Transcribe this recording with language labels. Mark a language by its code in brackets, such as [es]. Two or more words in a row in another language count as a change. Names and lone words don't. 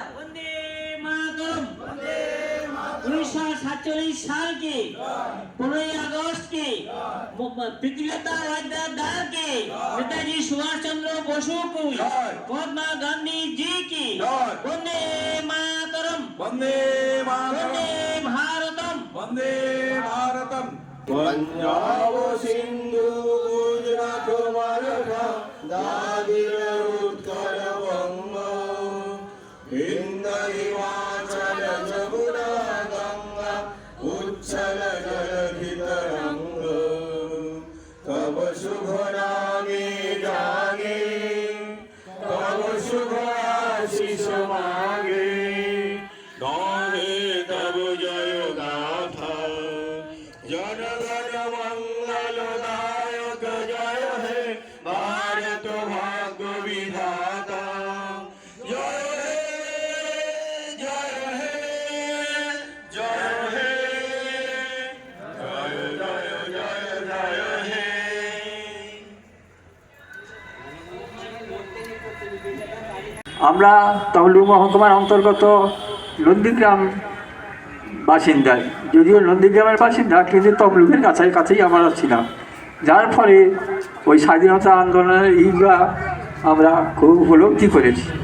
[bn] বন্দে মাতরম। [hi] 1947 साल की 15 अगस्त की प्रीतिलता वाद्देदार की नेताजी सुभाष चंद्र बसु की महात्मा गांधी जी की। [bn] বন্দে মাতরম, বন্দে মাতরম, বন্দে ভারতম, বন্দে ভারতম। পাঞ্জাব সিন্ধু গুজরাট মরাঠা দাদর উৎকল বঙ্গ হিন্দ হিমাচল যমুনা গঙ্গা উচ্ছল জলধি তরঙ্গ। তব শুভ নামে জাগে, তব শুভ আশিস মাগে, গাহে তব জয় গাথা। জনগণ মঙ্গলদায়ক জয় হে ভারত ভাগ্য বিধাতা। জয় হে, জয় হে, জয় হে, জয় জয় জয় জয় হে। আমরা তমলুক মহকুমার অন্তর্গত নন্দীগ্রাম বাসিন্দা, যদিও নন্দীগ্রামের বাসিন্দা কিন্তু তমলুকের কাছেই আমরা ছিলাম, যার ফলে ওই স্বাধীনতা আন্দোলনের ইগা আমরা খুব উপলব্ধি করেছি।